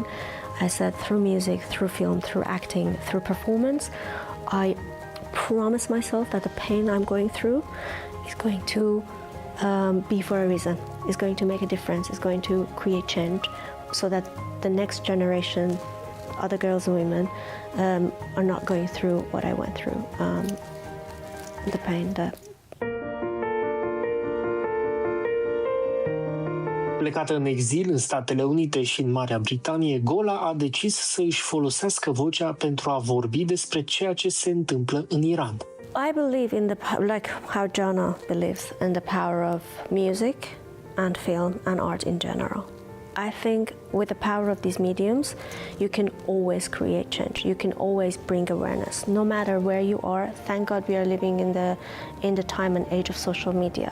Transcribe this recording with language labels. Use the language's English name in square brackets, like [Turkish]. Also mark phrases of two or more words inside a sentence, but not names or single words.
[English] I said, through music, through film, through acting, through performance, I promise myself that the pain I'm going through is going to be for a reason. It's going to make a difference. It's going to create change, so that the next generation, other girls and women, are not going through what I went through. The pain that. [Romanian] Plecată în exil în Statele Unite și în Marea Britanie, Gola a decis să își folosească vocea pentru a vorbi despre ceea ce se întâmplă în Iran. [English] I believe in like how Jana believes in the power of music and film and art in general. I think with the power of these mediums, you can always create change. You can always bring awareness, no matter where you are. Thank God we are living in the time and age of social media.